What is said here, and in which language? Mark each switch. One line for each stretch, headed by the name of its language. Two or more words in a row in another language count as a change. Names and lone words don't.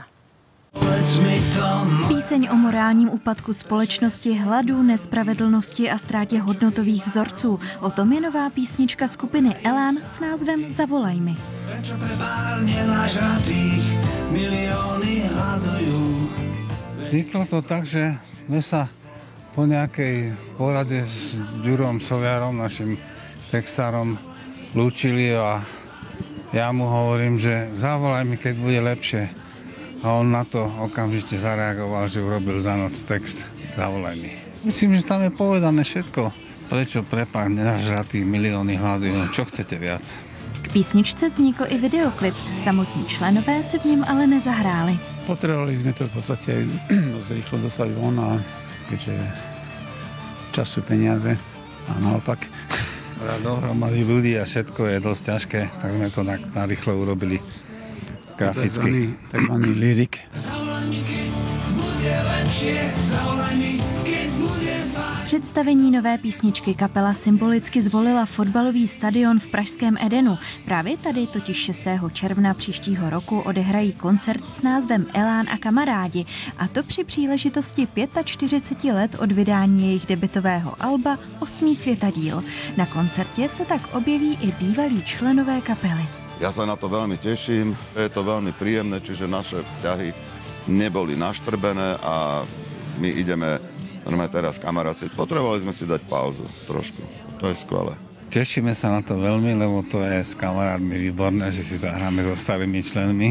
Czech: Píseň o morálním úpadku společnosti, hladu, nespravedlnosti a ztrátě hodnotových vzorců. O tom je nová písnička skupiny Elán s názvem Zavolaj mi.
Slovak: Vzniklo to tak, že sme sa po nejakej porade s Ďurom Soviarom, našim textárom, lúčili a ja mu hovorím, že zavolaj mi, keď bude lepšie. A on na to okamžite zareagoval, že urobil za noc text Zavolaj mi. Myslím, že tam je povedané všetko. Prečo prepach nenažratý milióny hladu, no čo chcete viac?
Czech: K písničce vznikl i videoklip. Samotní členové se v něm ale nezahráli.
Slovak: Potrebovali sme to v podstate dosť rýchlo dostať von a keďže čas sú peniaze a naopak. Dohromady ľudí a všetko je dosť ťažké, tak sme to narýchlo urobili graficky. Takzvaný lyrik.
Czech: V představení nové písničky kapela symbolicky zvolila fotbalový stadion v pražském Edenu. Právě tady totiž 6. června příštího roku odehrají koncert s názvem Elán a kamarádi, a to při příležitosti 45 let od vydání jejich debutového alba 8. světadíl. Na koncertě se tak objeví i bývalí členové kapely.
Slovak: Ja sa na to veľmi teším, je to veľmi príjemné, čiže naše vzťahy neboli naštrbené a my ideme teraz kamaráciť. Potrebovali sme si dať pauzu trošku, to je skvelé. Tešíme sa na to veľmi, lebo to je s kamarátmi výborné, že si zahráme so starými členmi.